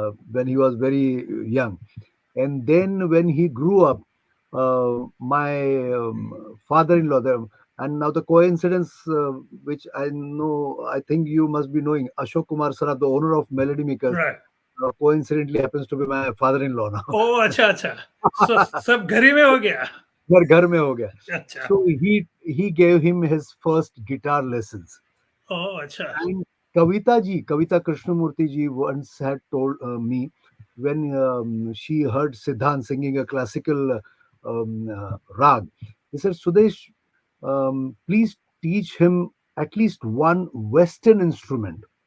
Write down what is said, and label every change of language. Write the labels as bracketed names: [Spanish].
[English] when he was very young. And then when he grew up, my father-in-law, and now the coincidence, which I know, I think you must be knowing, Ashok Kumar Saraf, the owner of Melody Makers, right. coincidentally happens to be my father-in-law now. [Hindi] Oh, अच्छा अच्छा. So सब घर ही में हो गया. घर में हो गया. अच्छा. [English] So he gave him his first guitar lessons. [Hindi] Oh, अच्छा. [English] And Kavita Krishnamurti ji once had told me when she heard Siddhant singing a classical rag, he said, Sudesh, please teach him at least one Western instrument.